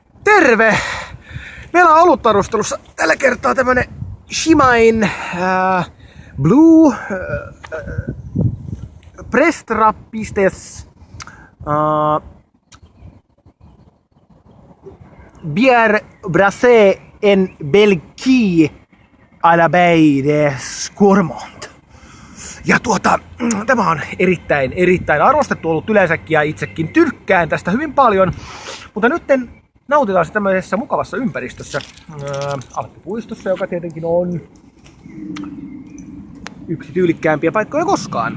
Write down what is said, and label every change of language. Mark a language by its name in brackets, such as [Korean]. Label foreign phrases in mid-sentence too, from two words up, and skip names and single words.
[Finnish] Terve! Meillä on olutvarustelussa tällä kertaa tämmönen Shimain Blue Prestra-pistes [French] Bière Brassée en Belgique à la Baie de Scourmont. [Finnish] Ja tämä on erittäin arvostettu ollut yleensäkin ja itsekin tykkään tästä hyvin paljon. Mutta nyt nautitaan se tämmöisessä mukavassa ympäristössä. Alppipuistossa, joka tietenkin on yksi tyylikkäämpiä paikkoja koskaan.